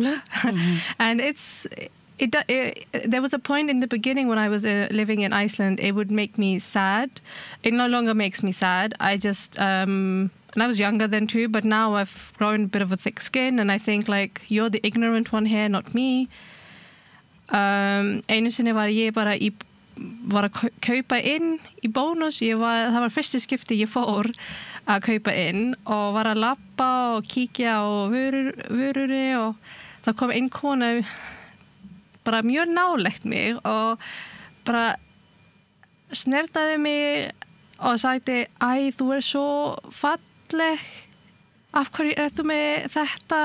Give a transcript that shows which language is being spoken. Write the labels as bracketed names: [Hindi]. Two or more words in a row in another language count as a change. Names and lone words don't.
[English] And there was a point in the beginning when I was living in Iceland, it would make me sad. It no longer makes me sad. I just, and I was younger then too, but now I've grown a bit of a thick skin, and I think you're the ignorant one here, not me. [Icelandic] Einu sinni var ég bara var að kaupa inn í Bónus. Það var fyrsta skipti ég fór að kaupa inn og var að labba og kíkja á vörunni, og það kom inn kona bara mjög nálægt mig og bara snertaði mig og sagði, æ, þú svo falleg, af hverju þú með þetta?